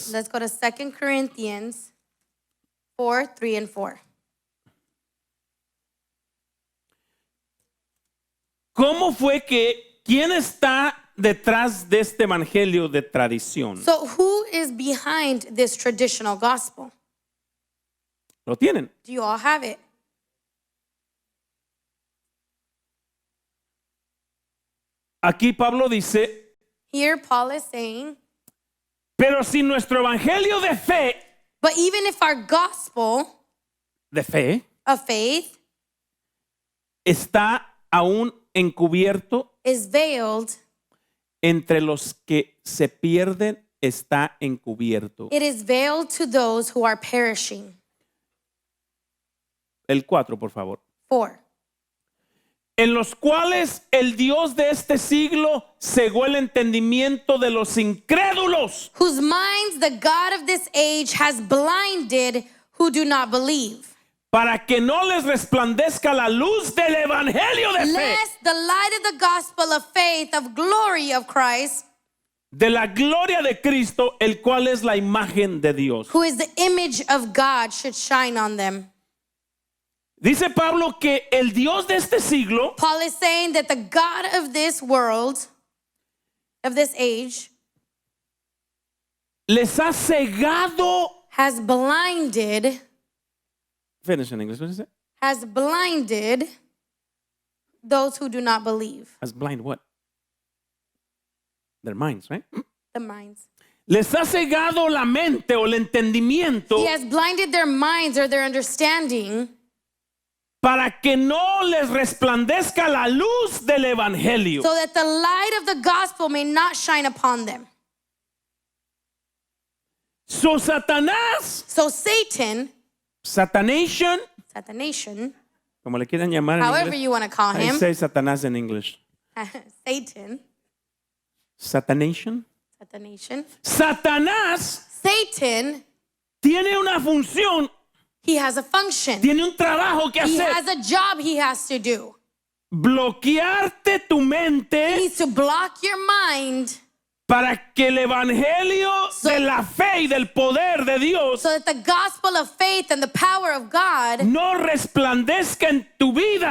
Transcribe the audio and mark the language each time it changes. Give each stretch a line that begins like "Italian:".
English: Let's go to 2 Corinthians 4, 3, and 4.
Spanish: ¿Cómo fue que quién está detrás de este evangelio de tradición?
English: So who is behind this traditional gospel?
Spanish: ¿Lo tienen?
English: Do you all have it?
Spanish: Aquí Pablo dice,
English: Here Paul is saying,
Spanish: pero si nuestro evangelio de fe,
English: but even if our gospel of faith
Spanish: está aún encubierto,
English: is veiled,
Spanish: entre los que se pierden está encubierto.
English: it is veiled to those who are perishing.
Spanish: El 4, por favor.
English: 4.
Spanish: En los cuales el Dios de este siglo cegó el entendimiento de los incrédulos
English: Whose minds the God of this age has blinded who do not believe,
Spanish: para que no les resplandezca la luz del evangelio de fe,
English: lest the light of the gospel of faith of glory of Christ,
Spanish: de la gloria de Cristo, el cual es la imagen de Dios.
English: who is the image of God, should shine on them.
Spanish: Dice Pablo que el Dios de este siglo
English: Paul is saying that the God of this world, of this age,
Spanish: les ha cegado.
English: has blinded Finish in English. What is it? has blinded those who do not believe. As blind what? Their minds, right? The minds.
Spanish: Les ha cegado la mente o el entendimiento
English: He has blinded their minds or their understanding
Spanish: para que no les resplandezca la luz del evangelio.
English: so that the light of the gospel may not shine upon them. So Satanás, So Satan, Satanation, Satanation,
Spanish: como le quieran llamar en
English: however
Spanish: inglés.
English: you want to call I him, say Satanás in English. Satan, Satanation. Satanation,
Spanish: Satanás
English: Satan,
Spanish: tiene una función,
English: he has a function.
Spanish: tiene un trabajo que
English: He
Spanish: hacer.
English: has a job he has to do.
Spanish: Bloquearte tu
English: He
Spanish: mente
English: needs to block your mind
Spanish: para que el evangelio de la fe y del poder de Dios
English: so that the gospel of faith and the power of God,
Spanish: no resplandezca en tu vida